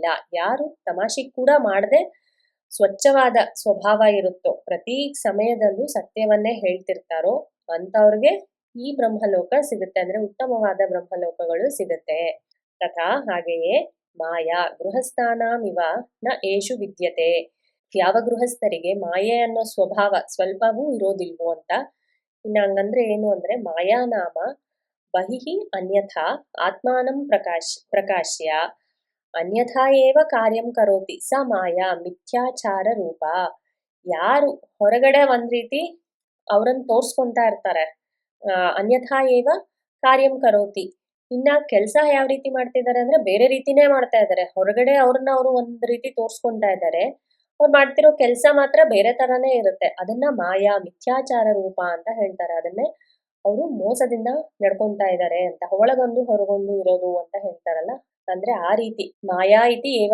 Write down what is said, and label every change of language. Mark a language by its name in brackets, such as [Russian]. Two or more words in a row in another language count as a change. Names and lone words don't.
[Kannada] ಯಾರು ತಮಾಷೆ ಕೂಡ ಮಾಡದೆ ಸ್ವಚ್ಛವಾದ ಸ್ವಭಾವ ಇರುತ್ತೋ, ಪ್ರತಿ ಸಮಯದಲ್ಲೂ ಸತ್ಯವನ್ನೇ ಹೇಳ್ತಿರ್ತಾರೋ ಅಂತವ್ರಿಗೆ ಈ ಬ್ರಹ್ಮಲೋಕ ಸಿಗುತ್ತೆ, ಅಂದ್ರೆ ಉತ್ತಮವಾದ ಬ್ರಹ್ಮಲೋಕಗಳು ಸಿಗುತ್ತೆ. [Sanskrit] ತಥಾ ಹಾಗೆಯೇ ಮಾಯಾ ಗೃಹಸ್ಥಾನಾಮಿವ ನ ಏಷು ವಿದ್ಯತೆ. [Kannada] ಯಾವ ಗೃಹಸ್ಥರಿಗೆ ಮಾಯೆ ಅನ್ನೋ ಸ್ವಭಾವ ಸ್ವಲ್ಪವೂ ಇರೋದಿಲ್ವೋ ಅಂತ. ಇನ್ನ ಹಂಗಂದ್ರೆ ಏನು ಅಂದ್ರೆ [Sanskrit] ಮಾಯಾ ನಾಮ ಬಹಿಃ ಅನ್ಯಥಾ ಆತ್ಮಾನಂ ಪ್ರಕಾಶ್ಯ ಅನ್ಯಥಾ ಏವ ಕಾರ್ಯಂ ಕರೋತಿ ಸ ಮಾಯಾ ಮಿಥ್ಯಾಚಾರ ರೂಪ. [Kannada] ಯಾರು ಹೊರಗಡೆ ಒಂದ್ ರೀತಿ ಅವ್ರನ್ನ ತೋರ್ಸ್ಕೊಂತಾ ಇರ್ತಾರೆ, [Sanskrit] ಅನ್ಯಥಾ ಏವ ಕಾರ್ಯಂ ಕರೋತಿ, [Kannada] ಇನ್ನ ಕೆಲಸ ಯಾವ ರೀತಿ ಮಾಡ್ತಿದ್ದಾರೆ ಅಂದ್ರೆ ಬೇರೆ ರೀತಿನೇ ಮಾಡ್ತಾ ಇದ್ದಾರೆ. ಹೊರಗಡೆ ಅವ್ರನ್ನ ಅವರು ಒಂದ್ ರೀತಿ ತೋರ್ಸ್ಕೊಂತಾ ಇದ್ದಾರೆ, ಅವ್ರು ಮಾಡ್ತಿರೋ ಕೆಲಸ ಮಾತ್ರ ಬೇರೆ ತರಾನೇ ಇರುತ್ತೆ. ಅದನ್ನ [Sanskrit] ಮಾಯಾ ಮಿಥ್ಯಾಚಾರ ರೂಪ [Kannada] ಅಂತ ಹೇಳ್ತಾರೆ. ಅದನ್ನೇ ಅವರು ಮೋಸದಿಂದ ನಡ್ಕೊಂತಾ ಇದ್ದಾರೆ ಅಂತ, ಒಳಗೊಂದು ಹೊರಗೊಂದು ಇರೋದು ಅಂತ ಹೇಳ್ತಾರಲ್ಲ, ಅಂದ್ರೆ ಆ ರೀತಿ [Sanskrit] ಮಾಯಾ ಇತಿ